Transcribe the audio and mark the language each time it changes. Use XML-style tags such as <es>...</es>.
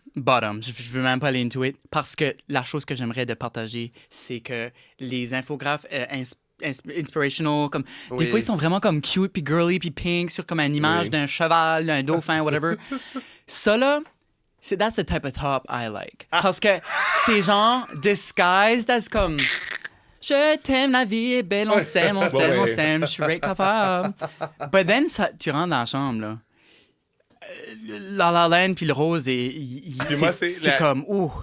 <fr>Je veux même pas aller</fr> <en>into it</en> <fr>parce que la chose que j'aimerais de partager, c'est que les infographes inspirational, comme des fois ils sont vraiment comme cute puis girly puis pink sur comme une image d'un cheval, d'un dauphin, whatever. Ça là,</fr> <en>that's the type of top I like.</en> <fr>Parce que c'est genre</fr> <en>disguised as</en> <fr>comme je t'aime, la vie est belle, on s'aime, je suis right capable.</fr> <en>But then</en> <fr>tu rentres dans la chambre là. La La Land puis le rose, c'est comme ouh.</fr>